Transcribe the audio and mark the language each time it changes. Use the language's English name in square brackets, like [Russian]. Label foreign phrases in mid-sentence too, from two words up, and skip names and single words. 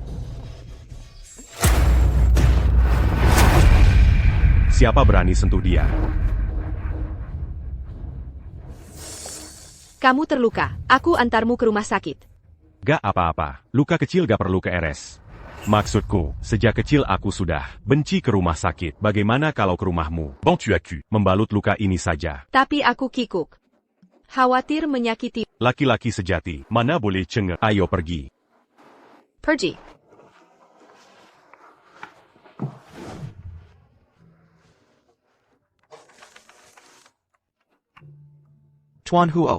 [Indonesian] Siapa berani sentuh dia? Kamu terluka. Aku antarmu ke rumah sakit. Gak apa-apa. Luka kecil gak perlu ke RS. Maksudku, sejak kecil aku sudah benci ke rumah sakit. Bagaimana kalau ke rumahmu? Bon tu as cu. Membalut luka ini saja. Tapi aku kikuk. Khawatir menyakiti. Laki-laki sejati, mana boleh cengeng. Ayo pergi. Pergi. Tuan Huo.